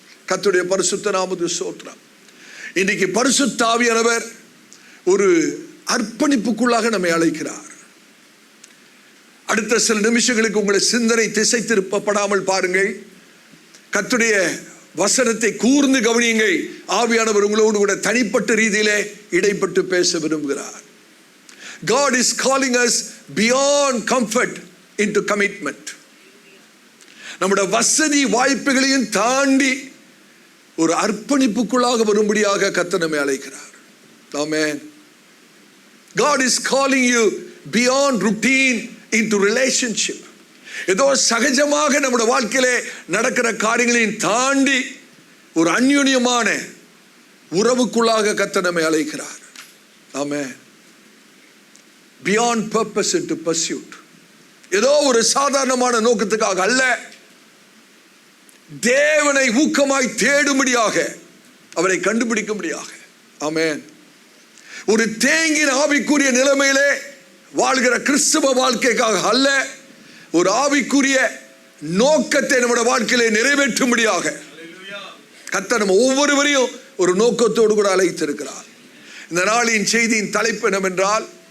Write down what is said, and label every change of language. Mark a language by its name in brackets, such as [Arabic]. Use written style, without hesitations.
[Tamil] கர்த்தருடைய பரிசுத்த நாமத்துக்கு ஸ்தோத்திரம். இன்றைக்கு பரிசுத்த ஆவியானவர் ஒரு அர்ப்பணிப்புக்குள்ளாக நம்மை அழைக்கிறார். அடுத்த சில நிமிஷங்களுக்கு உங்களை சிந்தனை திசை திருப்பப்படாமல் பாருங்கள். கர்த்தருடைய வசனத்தை கூர்ந்து கவனியுங்கள். ஆவியானவர் உங்களோடு கூட தனிப்பட்ட ரீதியிலே இடைப்பட்டு பேச விரும்புகிறார். [English] God is calling us beyond comfort into commitment. [Tamil] நம்முடைய வசதி வாய்ப்புகளையும் தாண்டி ஒரு அர்ப்பணிப்புக்குள்ளாக வரும்படியாக கர்த்தர் நம்மை அழைக்கிறார். ஆமென். [English] God is calling you beyond routine into relationship. [Tamil] ஏதோ சகஜமாக நம்முடைய வாழ்க்கையிலே நடக்கிற காரியங்களையும் தாண்டி ஒரு அந்யோன்யமான உறவுக்குள்ளாக கர்த்தர் நம்மை அழைக்கிறார். ஆமென். [English] Beyond purpose into pursuit. [Tamil] ஏதோ ஒரு சாதாரணமான நோக்கத்துக்காக அல்ல, தேவனை ஊக்கமாய் தேடும்படியாக, அவரை கண்டுபிடிக்கும்படியாக. ஆமென். ஒரு தேங்கின ஆவிக்குரிய நிலைமையிலே வாழ்கிற கிறிஸ்தவ வாழ்க்கைக்காக அல்ல, ஒரு ஆவிக்குரிய நோக்கத்தை நம்முடைய வாழ்க்கையிலே நிறைவேற்றும்படியாக கர்த்தர் நம்ம ஒவ்வொருவரையும் ஒரு நோக்கத்தோடு கூட அழைத்திருக்கிறார். இந்த நாளின் செய்தியின் தலைப்பு என்னவென்றால்,